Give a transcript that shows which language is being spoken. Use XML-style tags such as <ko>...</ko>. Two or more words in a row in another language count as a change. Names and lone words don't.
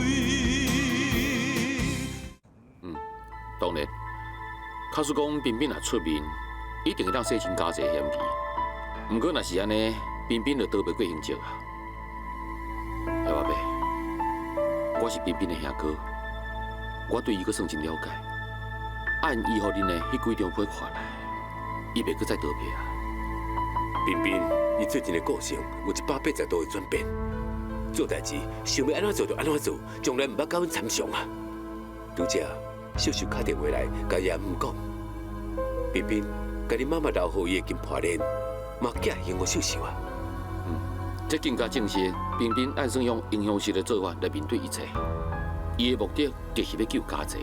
<nan>当然，假使讲彬彬若出面，一定会当洗清家姐嫌疑。毋过若是安尼，彬彬就逃袂过刑责啊。小阿伯，我是彬彬的兄哥，我对伊阁算真了解。按伊互恁的迄几张批看来，伊袂阁再逃避啊。彬彬，伊最近的个性有180度的转变，做代志想要安怎做就安怎做，从来毋捌甲阮参详啊。拄则秀秀打电话来，甲爷姆讲，彬彬，甲你妈妈留予伊的金破链，嘛寄还我秀秀啊。这更加证实彬彬按算用英雄式的做法来面对一切，伊的目的就是要救家姐。</nan>